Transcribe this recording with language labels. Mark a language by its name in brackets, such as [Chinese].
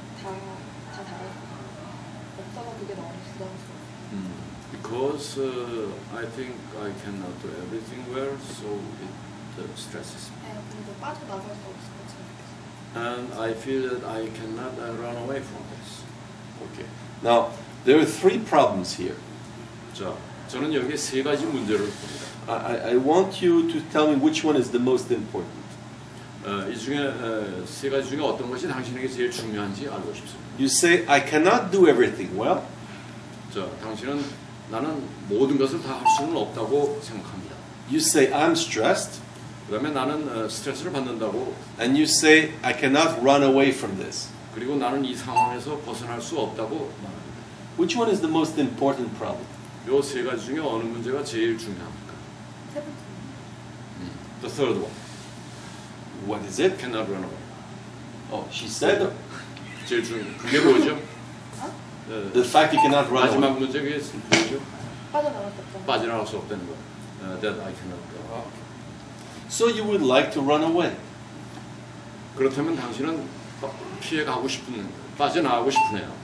[Korean] 다 잘할 수 없어서 그게 너무 부담스러워. [English] Because I think I cannot do everything well, so it stresses me. [Korean] 네, 근데 빠져나갈 수 없을 것처럼. [English] And I feel that I cannot run away from this. Okay. Now there are three problems here. [Korean] 자, 저는 여기에 세 가지 문제를 봅니다. [English] I want you to tell me which one is the most important. [Korean] 이 중에 세 가지 중에 어떤 것이 당신에게 제일 중요한지 알고 싶습니다. [English] You say I cannot do everything well. [Korean] 자, 당신은 나는 모든 것을 다 할 수는 없다고 생각합니다. [English] You say I'm stressed, [Korean] 그다음에 나는 스트레스를 받는다고, [English] and you say I cannot run away from this. [Korean] 그리고 나는 이 상황에서 벗어날 수 없다고 말합니다. [English] Which one is the most important problem? [Korean] 이 세 가지 중에 어느 문제가 제일 중요합니까? 세 번째. [English] The third one. What is it? Cannot run away. Oh, she said [Korean] 제일 중요한 그게 뭐죠? [English] the fact you cannot run [Korean] 마지막 [English] away. [Korean] 문제가 뭐죠? 빠져나갈 수 없잖아. 빠져나갈 수 없다는 거. [English] That I cannot go. So you would like to run away. [Korean] 그렇다면 당신은 피해 가고 싶은, 빠져나가고 싶으네요.